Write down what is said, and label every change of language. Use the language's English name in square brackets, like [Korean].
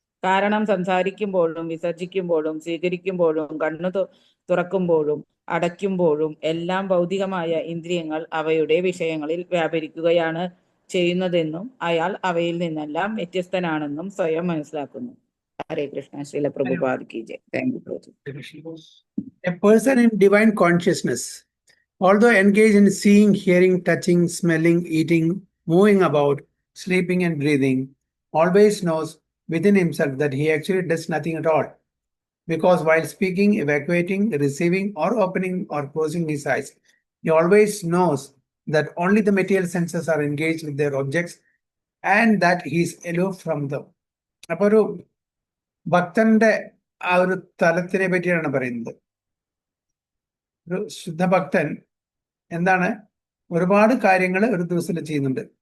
[Malayalam] കാരണം സംസാരിക്കുമ്പോഴും വിസർജിക്കുമ്പോഴും സ്വീകരിക്കുമ്പോഴും കണ്ണു തുറക്കുമ്പോഴും അടയ്ക്കുമ്പോഴും എല്ലാം ഭൗതികമായ ഇന്ദ്രിയങ്ങൾ അവയുടെ വിഷയങ്ങളിൽ വ്യാപരിക്കുകയാണ് ചെയ്യുന്നതെന്നും അയാൾ അവയിൽ നിന്നെല്ലാം വ്യത്യസ്തനാണെന്നും സ്വയം മനസ്സിലാക്കുന്നു. [Hindi] ഹരേ കൃഷ്ണ. ശ്രീല പ്രഭുപാദ് കി ജയ്. Thank you Prabhu. [English] A person in divine consciousness, although engaged in seeing, hearing, touching, smelling, eating, moving about, sleeping and breathing, always knows within himself that he actually does nothing at all. Because while speaking, evacuating, receiving or opening or closing his eyes, he always knows that only the material senses are engaged with their objects and that he is aloof from them. [Malayalam] അപ്പോൾ ഒരു ഭക്തന്റെ ആ ഒരു തലത്തിനെ പറ്റിയാണ് പറയുന്നത്. ഒരു ശുദ്ധഭക്തൻ എന്താണ്, ഒരുപാട് കാര്യങ്ങൾ ഒരു ദിവസത്തിൽ ചെയ്യുന്നുണ്ട്.